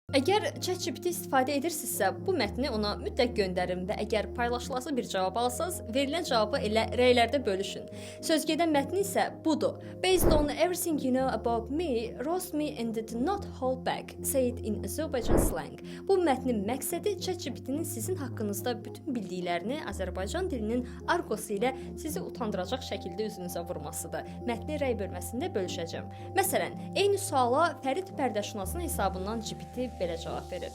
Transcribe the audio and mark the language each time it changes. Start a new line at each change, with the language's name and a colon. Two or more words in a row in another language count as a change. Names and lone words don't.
Azerbaijani: Əgər ChatGPT istifadə edirsinizsə, bu mətni ona mütləq göndərin və əgər paylaşılası bir cavab alsanız, verilən cavabı elə rəylərdə bölüşün. Sözgedən mətni isə budur.
English: Based on everything you know about me, roast me and did not hold back, say it in Azerbaijan slang.
Azerbaijani: Bu mətnin məqsədi ChatGPT-nin sizin haqqınızda bütün bildiklərini Azərbaycan dilinin argosu ilə sizi utandıracaq şəkildə üzünüzə vurmasıdır. Mətni rəy bölməsində bölüşəcəm. Məsələn, eyni suala Fərid Pərdəşünasın hesabından GPT belə cavab verir.